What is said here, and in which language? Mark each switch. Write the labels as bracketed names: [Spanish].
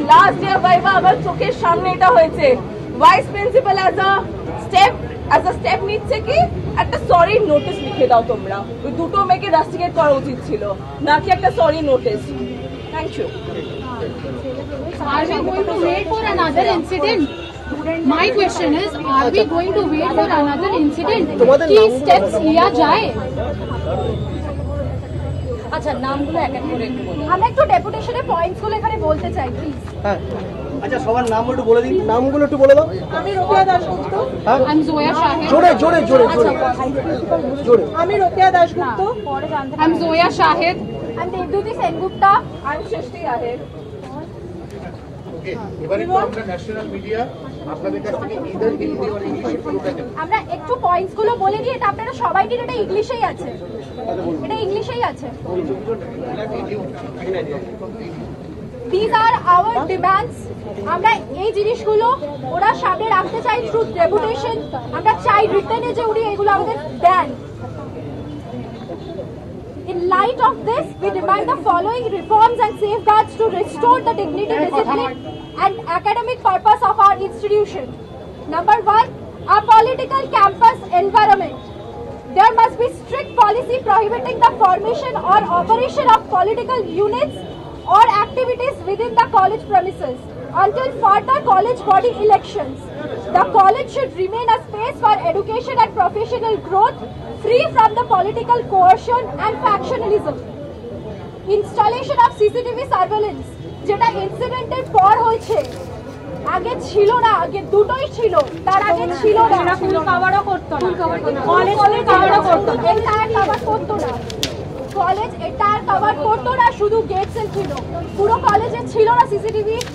[Bangla] Last day viva আমার চোখের সামনে এটা হয়েছে। Vice principal as a step নিচ্ছে কি একটা সরি নোটিস লিখে দাও তোমরা, ওই দুটো মেয়েকে রাস্টিকেট করা উচিত ছিল, নাকি একটা sorry notice. [English] Thank you. Are we going to wait for another incident? My question is, are we going to wait for another incident? [Hindi] কি steps লিয়া যায়? [Bangla] আচ্ছা নামগুলো এক এক করে একটু বলুন। আমরা একটু ডেপুটেশনের পয়েন্টস গুলো এখানে বলতে চাই প্লিজ। হ্যাঁ আচ্ছা সবার নাম একটু বলে দিন, নামগুলো একটু বলে দাও। আমি Rokeya Dasgupta. [English] I'm Zoya Shahid. [Bangla] জোরে জোরে জোরে জোরে জোরে। আমি Rokeya Dasgupta. [English] I'm Zoya Shahid. [Bangla] আমি দেবদূতি সেনগুপ্তা। আমি সৃষ্টি আহের। আমরা একটু পয়েন্টস গুলো বলে দিই, এটা আপনারা সবাই দিন, এটা ইংলিশেই আছে, এটা ইংলিশেই আছে। [English] These are our demands. [Bangla] আমরা এই জিনিসগুলো ওরা সামনে রাখতে চাই থ্রু ডেপুটেশন। আমরা চাই রিটেনে যে উনি এগুলো আমাদের দেন। [English] In light of this, we demand the following reforms and safeguards to restore the dignity, discipline, and academic purpose of our institution. Number 1, a political campus environment. There must be strict policy prohibiting the formation or operation of political units or activities within the college premises until further college body elections. The college should remain a space for education and professional growth, free from the political coercion and factionalism. Installation of CCTV surveillance, [Bangla] যেটা ইনসিডেন্টের পর হয়েছে, আগে ছিল না, আগে দুটোই ছিল, তার আগে ছিল না, ফুল কভারও করতো না, কলেজ কভারও করতো না, এন্টায়ার কভার করতো না, কলেজ এন্টায়ার কভার করতো না, শুধু গেট সেল ছিল, পুরো কলেজে ছিল না সিসিটিভি।